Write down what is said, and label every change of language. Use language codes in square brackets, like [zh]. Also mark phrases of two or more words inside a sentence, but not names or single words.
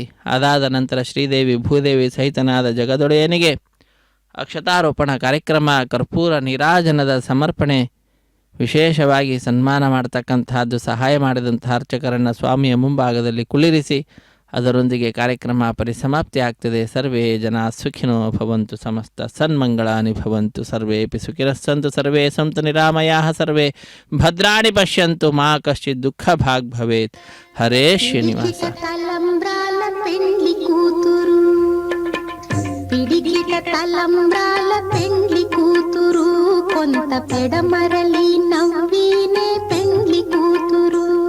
[kn] ಅದಾದ ನಂತರ ಶ್ರೀದೇವಿ ಭೂದೇವಿ ಸಹಿತನಾದ ಜಗದೊಡೆಯನಿಗೆ ಅಕ್ಷತಾರೋಪಣ ಕಾರ್ಯಕ್ರಮ, ಕರ್ಪೂರ ನೀರಾಜನದ ಸಮರ್ಪಣೆ, ವಿಶೇಷವಾಗಿ ಸನ್ಮಾನ ಮಾಡತಕ್ಕಂತಹದ್ದು, ಸಹಾಯ ಮಾಡಿದಂತಹ ಅರ್ಚಕರನ್ನು ಸ್ವಾಮಿಯ ಮುಂಭಾಗದಲ್ಲಿ ಕುಳ್ಳಿರಿಸಿ ಅದರೊಂದಿಗೆ ಕಾರ್ಯಕ್ರಮ ಪರಿಸಮಾಪ್ತಿ ಆಗ್ತದೆ. [sa] ಸರ್ವೇ ಜನ ಸುಖಿನೋ ಭವಂತು, ಸಮಸ್ತ ಸನ್ಮಂಗಳಾನಿ ಭವಂತು, ಸರ್ವೇಪಿ ಸುಖಿನಸ್ಸಂತು, ಸರ್ವೇ ಸಂತು ನಿರಾಮಯಾಃ, ಸರ್ವೇ ಭದ್ರಾಣಿ ಪಶ್ಯಂತು, ಮಾ ಕಶ್ಚಿತ್ ದುಃಖ ಭಾಗ್ ಭವೇತ್. [kn] ಹರೇ ಶ್ರೀನಿವಾಸ. [te] తలంబ్రాల పెండ్లి కూతురు, పిడికిట తలంబ్రాల పెండ్లి కూతురు, కొంత పెడమరలి నవ్వినే పెండ్లి కూతురు.